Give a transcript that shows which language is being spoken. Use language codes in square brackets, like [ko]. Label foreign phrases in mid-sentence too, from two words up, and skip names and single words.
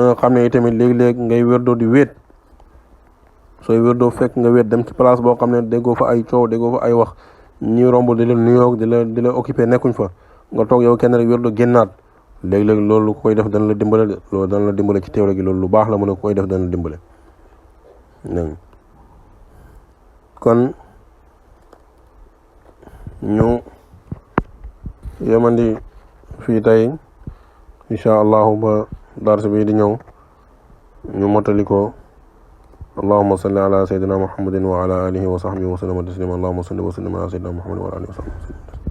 [wo] nga xam ne itamit léeg-léeg ngay wérdoo di wéet sooy wérdoo fekk nga wéet dem ci place boo xam ne déggoo fa ay coow déggoo fa ay wax ñi romb di la nuyoo di la occupé nekkuñ fa nga toog yow kenn rek wérdoo génnaat léeg-léeg loolu koy def dana la dimbale de loolu dana la dimbale ci teewle gi loolu lu baax la mu ne koy def dana la dimbale kon ñu yemandi fii tey [ar] إن شاء الله [wo] ba dars bi di ñëw ñu mottali ko [ar] اللهم صل على سيدنا محمد وعلى آله وصحبه وسلم تسليما اللهم صل وسلم على سيدنا محمد وعلى آله وصحبه